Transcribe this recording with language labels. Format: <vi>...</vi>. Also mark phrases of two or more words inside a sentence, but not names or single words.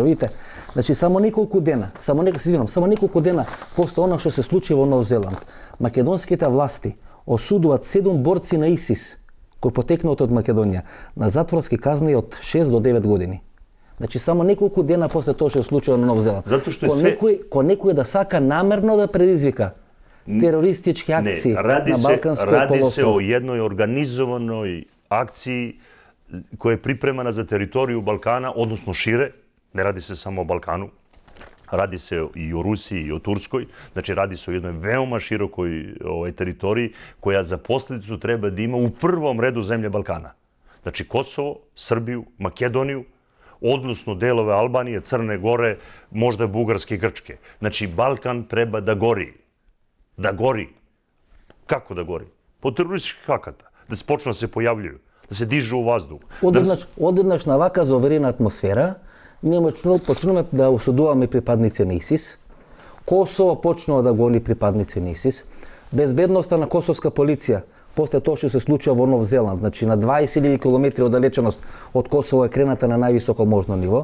<mk>Видите, значи само неколку дена после она што се случи во Нов Зеланд, македонските власти осудуваат 7 борци на ИСИС кои потекнуваат од Македонија на затворски казни од 6 до 9 години. Значи само неколку дена после тоа што се случило на Нов Зеланд. Затоа што некој да сака намерно да предизвика терористички акции на Балканскиот полуостров.</mk> <sr>Ради се о jednoj организованој акцiji koja je pripremana za teritoriju Balkana, odnosno šire. Ne radi se samo o Balkanu. Radi se i o Rusiji i o Turskoj. Znači, radi se o jednoj veoma širokoj teritoriji koja za posljedicu treba da ima u prvom redu zemlje Balkana. Znači, Kosovo, Srbiju, Makedoniju, odnosno delove Albanije, Crne Gore, možda Bugarske i Grčke. Znači, Balkan treba da gori. Da gori. Kako da gori? Po terorističkih akata. Da se počnu da se pojavljuju. Да се дижу у ваздух.</sr> <mk>Одеднаш на вака заверена атмосфера, ние почнуваме да осудуваме припадници на ИСИС, Косово почнува да гони припадници на ИСИС, Безбедноста на косовска полиција, после тоа што се случува во Нов Зеланд, значи на 20.000 километри оддалеченост од Косово е крената на највисоко можно ниво.</mk>